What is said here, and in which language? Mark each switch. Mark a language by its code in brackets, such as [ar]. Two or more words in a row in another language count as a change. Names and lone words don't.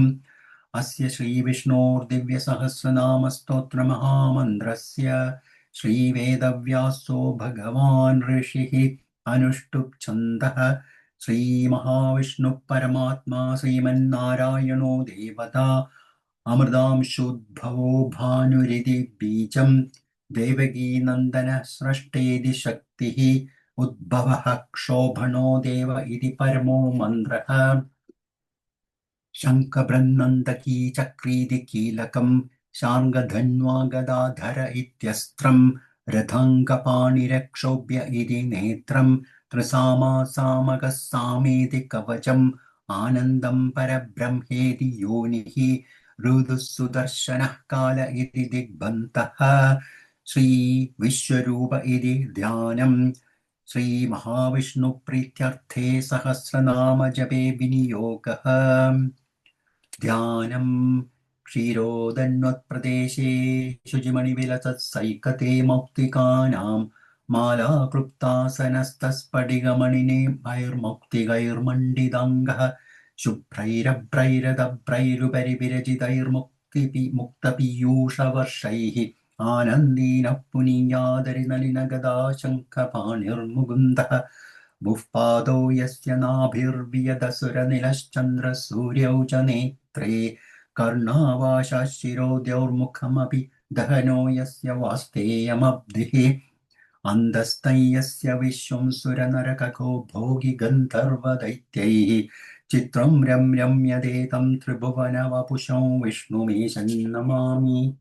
[sa] अस्य श्रीविष्णोर्दिव्यसहस्रनामस्तोत्रमहामन्त्रस्य श्रीवेदव्यासो भगवान् ऋषिः अनुष्टुप् छन्दः श्रीमहाविष्णुः परमात्मा श्रीमन्नारायणो देवता अमृतांशोद्भवो भानुरिति बीजं देवकीनन्दनः स्रष्टेति शक्तिः उद्भवः क्षोभणो देव इति परमो मन्त्रः। शङ्खबृन्नन्दकी चक्रीति कीलकं शार्ङ्गधन्वा गदाधर इत्यस्त्रं रथाङ्गपाणिरक्षोभ्य इति नेत्रं ത്രിസാമാ സാമകഃ സാമേതി കവചം ആനന്ദം പരബ്രഹ്മേതി യോനിഃ ഋതുഃ സുദർശനഃ കാല ഇതി ദിഗ്ബന്തഃ ശ്രീ വിശ്വരൂപ ഇതി ധ്യാനം ശ്രീ മഹാവിഷ്ണു പ്രീത്യർത്ഥേ സഹസ്രനാമ ജപേ വിനിയോഗഃ ധ്യാനം ക്ഷീരോദന്വത്പ്രദേശേ ശുചിമണിവിലസത്സൈകതേ മൗക്തികാനാം മാലാക്ലുപ്താസനस्तस्फटिकमणिनिभैर्मौक्तिकैर्मण्डिताङ्गः शुभ्रैरभ्रैरदभ्रैरुपरि विरचितैर्मुक्तपीयूषवर्षैः आनन्दीनः पुनीयादरिनलिनगदा शङ्खपाणिर्मुकुन्दः भुः पादौ यस्य नाभिर्वियदसुरनिलश्चन्द्रसूर्यौ च नेत्रे कर्णावाशः शिरोद्यौर्मुखमपि दहनो यस्य वास्तेयमब्धिः अन्दस्थं यस्य विश्वं सुरनरकको भोगि गन्धर्वदैत्यैः चित्रं रम्यं यदेतं त्रिभुवनवपुषं विष्णुमीशं नमामि।